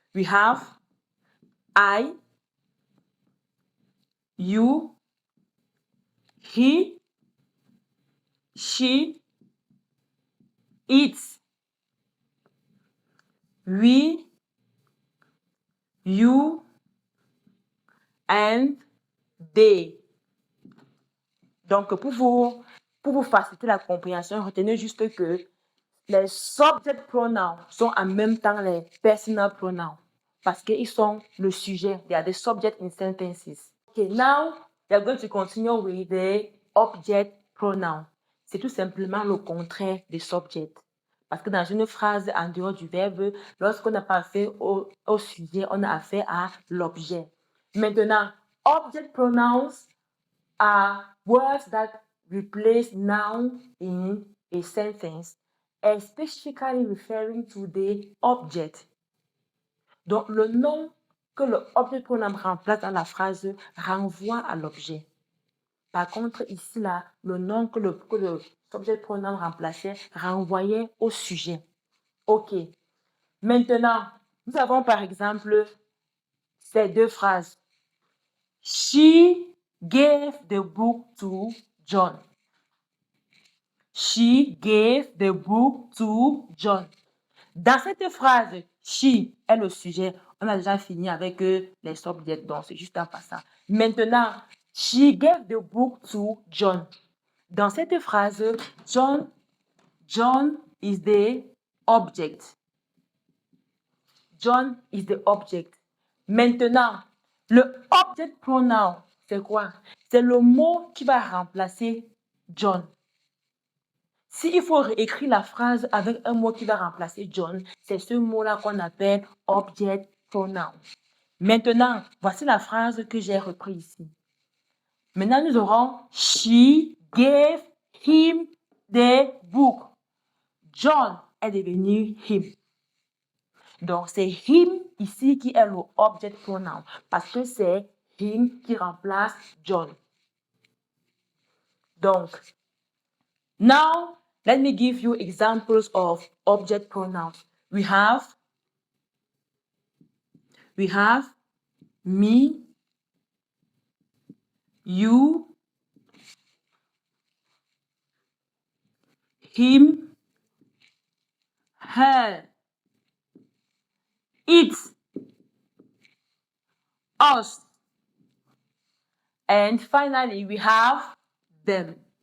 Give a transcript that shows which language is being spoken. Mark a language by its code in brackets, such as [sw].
[en] We have I, you, he, she, it, we, you, and they. [fr] Donc, pour vous faciliter la compréhension, retenez juste que les subject pronouns sont en même temps les personal pronouns parce qu'ils sont le sujet. [en] They are the subject in sentences. Okay, now we are going to continue with the object pronoun. [fr] C'est tout simplement le contraire des subject. Parce que dans une phrase, en dehors du verbe, lorsqu'on n'a pas affaire au sujet, on a affaire à l'objet. [en] Maintenant, object pronouns are words that replace noun in a sentence, specifically referring to the object. [fr] Donc, le nom que le object pronoun remplace dans la phrase renvoie à l'objet. Par contre, ici, là, le nom que le subject pronoun remplaçait renvoyait au sujet. OK. Maintenant, nous avons par exemple ces deux phrases. [en] She gave the book to John. She gave the book to John. [fr] Dans cette phrase, she est le sujet. On a déjà fini avec les subjects, donc c'est juste en passant. [en] Maintenant, she gave the book to John. [fr] Dans cette phrase, [en] John is the object. John is the object. [fr] Maintenant, le object pronoun, c'est quoi? C'est le mot qui va remplacer John. S'il faut réécrire la phrase avec un mot qui va remplacer John, c'est ce mot-là qu'on appelle object pronoun. Maintenant, voici la phrase que j'ai reprise ici. Maintenant, nous aurons [en] She gave him the book. [fr] John est devenu him. Donc, c'est him ici qui est le object pronoun parce que c'est him qui remplace John. [en] Donc, now, let me give you examples of object pronouns. We have me, you, him, her, it, us, and finally we have them.